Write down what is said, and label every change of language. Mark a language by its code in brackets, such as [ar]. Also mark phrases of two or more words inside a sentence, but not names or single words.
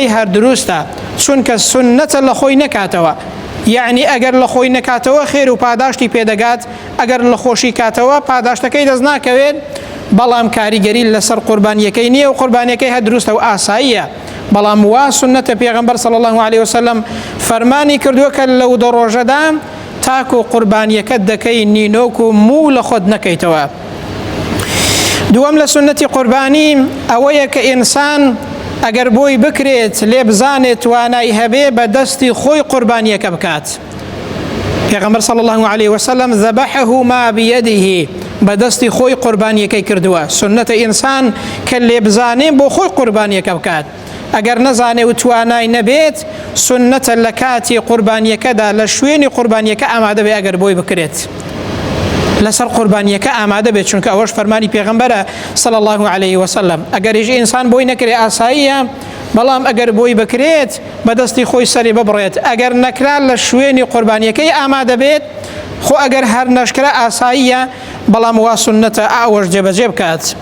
[ckb] هەر دروستە چونکە سنەتە لە خۆی نەکاتەوە یعنی ئەگەر لە خۆی نەکاتەوە خێر و پاداشتی پێدەگات ئەگەر لە خۆشی کاتەوە پاداشتەکەی دەست ناکەوێت بەڵام کاریگەری لەسەر قوربانیەکەی نییە و قوربانیەکەی هەر دروستە و ئاساییە بەڵام وا سنەتە پێغەمبەر [ar] صلی الله عليه وسلم [ckb] فەرمانی کردووە کە لەو دە ڕۆژەدا تاکو قوربانیەکەت دەکەی نینۆک و موو لە خۆت نەکەیتەوە. دووەم لە سنەتی قوربانی ئەوەیە کە ئینسان ئەگەر بۆی بکرێت لێ بزانێت توانای هەبێ بە دەستی خۆی قوربانیەکە بکات. پێغەمبەر [ar] صلی الله عليه وسلم ذبحه ما بيده [ckb] بە دەستی خۆی قوربانیەکەی کردووە سنەتە ئینسان کە لێ بزانێ بۆ خۆی قوربانیەکە بکات ئەگەر نەزانێ و توانای نەبێت سنەتە لە کاتی قوربانیەکەدا لە شوێنی قوربانیەکە ئامادە بێ ئەگەر بۆی بکرێت لەسەر قوربانیەکە ئامادە بێت چونکە ئەوەش فەرمانی پێغەمبەرە [ar] صلی الله عليه وسلم [ckb] ئەگەر هیچ ئینسان بۆی نەکرێ ئاساییە بەڵام ئەگەر بۆی بکرێت بەدەستی خۆی سەری ببڕێت ئەگەر نەکرا لە شوێنی قوربانیەکەی ئامادە بێت خۆ ئەگەر هەر نەشکرا ئاساییە بەڵام وا سنەتە ئاوەش جێبەجێ بکات.